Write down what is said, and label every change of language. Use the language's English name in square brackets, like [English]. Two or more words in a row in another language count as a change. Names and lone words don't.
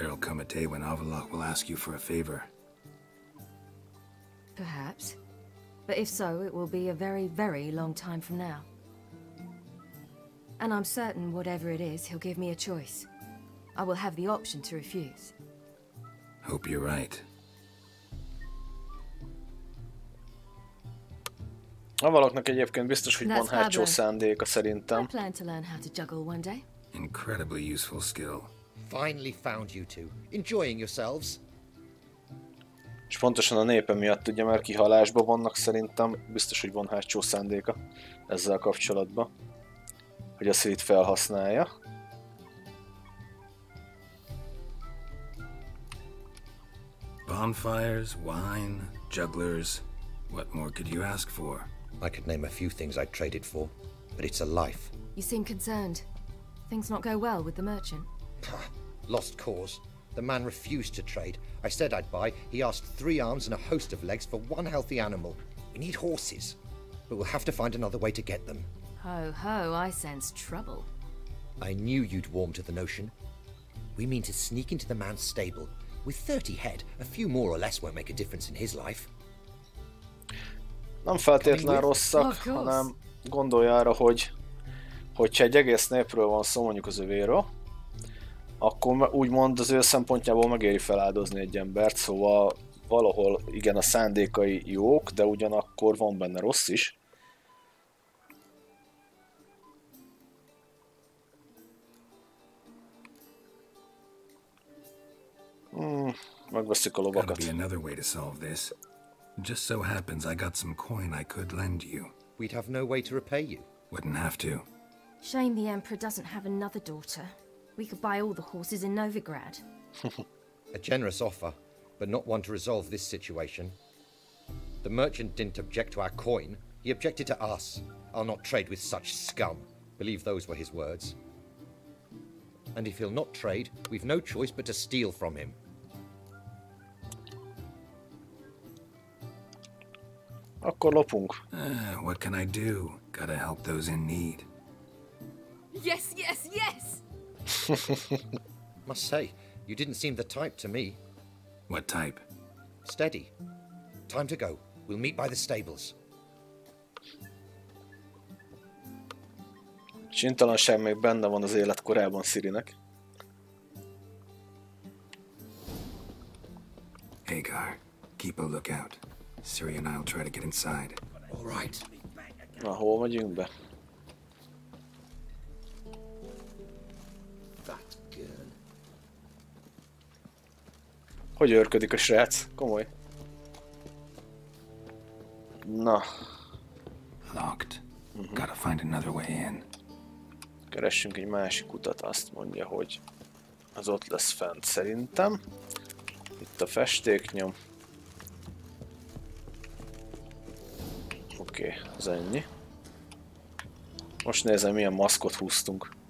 [English] There'll come a day when Avallac'h will ask you for a favor. Perhaps. But if so, it will be a very, very long time from now. And I'm certain whatever it is, he'll give me a choice. I will have the option to refuse. Hope you're right. [Hungarian] Avallac'nak egyébként biztos, hogy van [English] That's [Hungarian] hátsó Pablo. szándéka [English] I [Hungarian] szerintem. [English] plan to learn how to juggle one day. Incredibly useful skill. Finally found you two. Enjoying yourselves? [Hungarian] És pontosan a népe miatt, ugye, mert kihalásban vannak, szerintem biztos, hogy van hátsó szándéka ezzel kapcsolatban. Hogy azt itt felhasználja. [English] Bonfires, wine, jugglers. What more could you ask for? I could name a few things I'd trade it for, but it's a life. You seem concerned. Things not go well with the merchant? Lost cause. The man refused to trade. I said I'd buy. He asked 3 arms and a host of legs for 1 healthy animal. We need horses, but we'll have to find another way to get them. Ho ho, I sense trouble. I knew you'd warm to the notion. We mean to sneak into the man's stable. With 30 head, a few more or less won't make a difference in his life. [Hungarian] Nem feltétlenül rosszak, [English] Of course. [Hungarian] hanem gondolja arra, hogyha egy egész népről van szó, mondjuk az övéről, akkor úgymond az ő szempontjából megéri feláldozni egy embert, szóval valahol igen a szándékai jók, de ugyanakkor van benne rossz is. Megveszik a [English] Gotta [Hungarian] lovakat. [English] be another way to solve this. Just so happens I got some coin I could lend you. We'd have no way to repay you. Wouldn't have to. Shame the Emperor doesn't have another daughter. We could buy all the horses in Novigrad. A generous offer, but not one to resolve this situation. The merchant didn't object to our coin. He objected to us. I'll not trade with such scum. Believe those were his words. And if he'll not trade, we've no choice but to steal from him. [Hungarian] Akkor lopunk. [English] What can I do? Gotta help those in need. Yes, yes, yes! Must say, you didn't seem the type to me. What type? Steady. Time to go. We'll meet by the stables. [Hungarian] Csintalanság még benne van az életkorában Cirinek. [English] Hagar, keep a lookout. Ciri and I'll try to get inside. All right. [Hungarian] Na, hol megyünk be? Hogy őrködik a srác? Komoly. Na, [English] Locked. Gotta find another way in. [Hungarian] keressünk egy másik utat, azt mondja, hogy az ott lesz fent szerintem. Itt a festéknyom. Oké, az ennyi. Most nézem, milyen maszkot húztunk.